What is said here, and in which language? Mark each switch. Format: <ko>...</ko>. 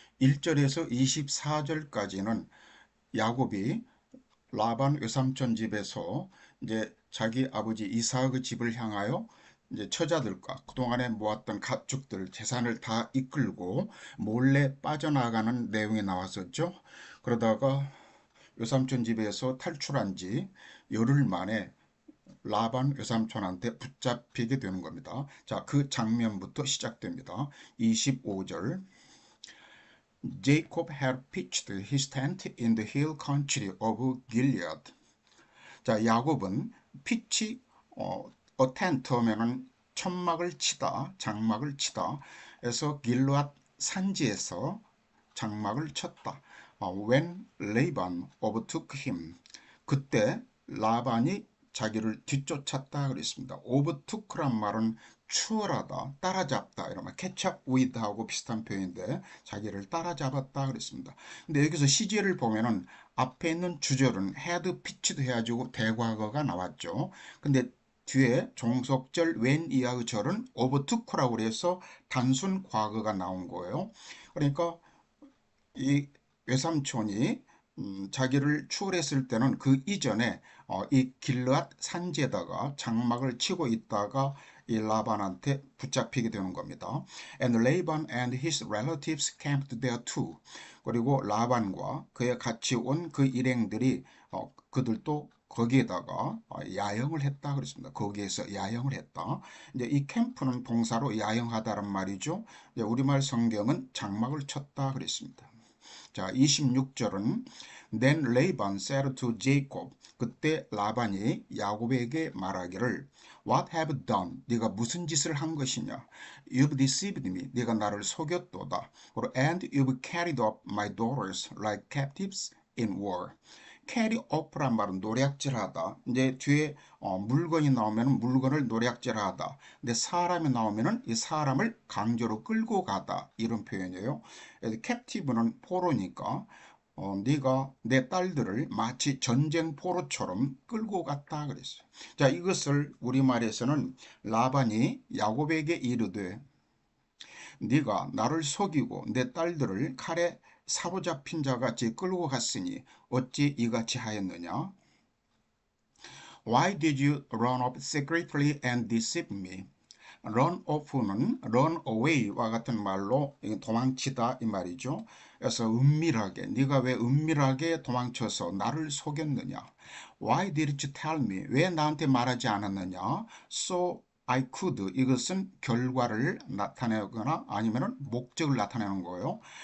<ko>1절에서 24절까지는 야곱이 라반 외삼촌 집에서 이제 자기 아버지 이삭의 집을 향하여 이제 처자들과 그동안에 모았던 가축들 재산을 다 이끌고 몰래 빠져나가는 내용이 나왔었죠. 그러다가 외삼촌 집에서 탈출한 지 열흘 만에 라반 외삼촌한테 붙잡히게 되는 겁니다. 자, 그 장면부터 시작됩니다. 25절.</ko> <en>Jacob had pitched his tent in the hill country of Gilead.</en> <ko>자, 야곱은 피치 텐트 하면은 천막을 치다, 장막을 치다 해서 길르앗 산지에서 장막을 쳤다.</ko> <en>When Laban overtook him.</en> <ko>그때 라반이 자기를 뒤쫓았다 그랬습니다. overtook란 말은 추월하다, 따라잡다, 이러면</ko> <en>catch up with</en> <ko>하고 비슷한 표현인데 자기를 따라잡았다 그랬습니다. 근데 여기서 시제를 보면은 앞에 있는 주절은 had pitched 해가지고 대과거가 나왔죠. 근데 뒤에 종속절 when 이하의 절은 overtook라고 그래서 단순 과거가 나온 거예요. 그러니까 이 외삼촌이 자기를 추월했을 때는 그 이전에 이 길르앗 산지에다가 장막을 치고 있다가 이 라반한테 붙잡히게 되는 겁니다.</ko> <en>And Laban and his relatives camped there too.</en> <ko>그리고 라반과 그에 같이 온 그 일행들이 그들도 거기에다가 야영을 했다 그랬습니다. 거기에서 야영을 했다. 이제 이 캠프는 동사로 야영하다란 말이죠. 이제 우리말 성경은 장막을 쳤다 그랬습니다. 자, 26절은</ko> <en>Then Laban said to Jacob.</en> <ko>그때 라반이 야곱에게 말하기를</ko> <en>What have you done?</en> <ko>네가 무슨 짓을 한 것이냐?</ko> <en>You've deceived me.</en> <ko>네가 나를 속였도다.</ko> <en>And you've carried off my daughters like captives in war.</en> <ko>carry off란 말은 노략질하다. 이제 뒤에 물건이 나오면 물건을 노략질하다. 근데 사람이 나오면은 이 사람을 강제로 끌고 가다. 이런 표현이에요. captive는 포로니까 네가 내 딸들을 마치 전쟁 포로처럼 끌고 갔다 그랬어요. 자, 이것을 우리말에서는 라반이 야곱에게 이르되 네가 나를 속이고 내 딸들을 칼에 사로잡힌 자 같이 끌고 갔으니 어찌 이같이 하였느냐?</ko> <en>Why did you run off secretly and deceive me?</en> <ko>run off는 run away와 같은 말로 도망치다 이 말이죠. 그래서 은밀하게 네가 왜 은밀하게 도망쳐서 나를 속였느냐?</ko> <en>Why did you tell me?</en> <ko>왜 나한테 말하지 않았느냐?</ko> <en>So I could.</en> <ko>이것은 결과를 나타내거나 아니면 목적을 나타내는 거예요.</ko>